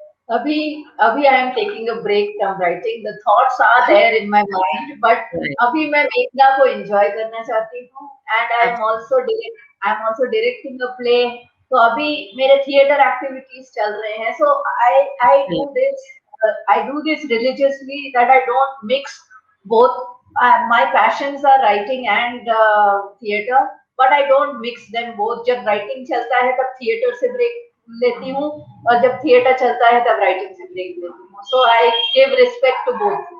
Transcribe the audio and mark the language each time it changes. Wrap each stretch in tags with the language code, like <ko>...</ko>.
<hi>अभी अभी</hi> <en>I am taking a break from writing. The thoughts are there in my mind, but</en> <hi>अभी मैं मेघना को एंजॉय करना चाहती हूँ.</hi> <en>And I am also directing a play.</en> <hi>तो अभी मेरे थिएटर एक्टिविटीज चल रहे हैं.</hi> <en>So I do this religiously, that I don't mix both. My passions are writing and theater, but I don't mix them both.</en> <hi>जब writing चलता है तब theater से break लेती हूँ, और जब थिएटर चलता है तब राइटिंग से ब्रेक लेती हूँ.</hi> <en>So I give respect to both.</en>